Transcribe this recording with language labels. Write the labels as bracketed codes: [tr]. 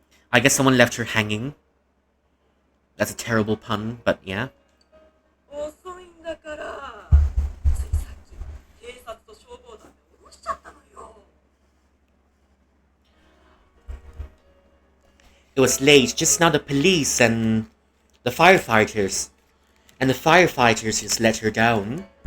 [en] I guess someone left her hanging. That's a terrible pun, but yeah. [ja] 遅いんだから。ついさっき警察と消防団で降ろしちゃったのよ。 [en] It was late. Just now the police and the firefighters. And the firefighters just let her down.